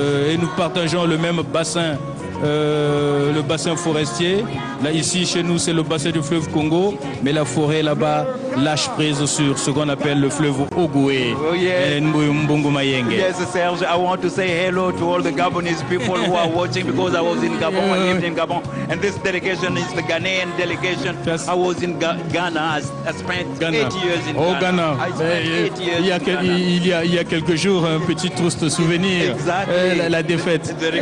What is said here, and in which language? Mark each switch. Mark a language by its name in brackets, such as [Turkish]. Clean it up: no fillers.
[French] Et nous partageons le même bassin, le bassin forestier. Là, ici, chez nous, c'est le bassin du fleuve Congo, mais la forêt là-bas lâche prise sur ce qu'on appelle le fleuve Ogoué. Mbongo Mayenge. [English] Yes, Serge, I want to say hello to all the Gabonese people who are watching, because I was in Gabon, I lived in Gabon, and this delegation is the Ghanaian delegation. I was in Ghana, I spent 8 years in Ghana. I spent 8 years [French] il y a quelques jours, un petit triste souvenir, la défaite.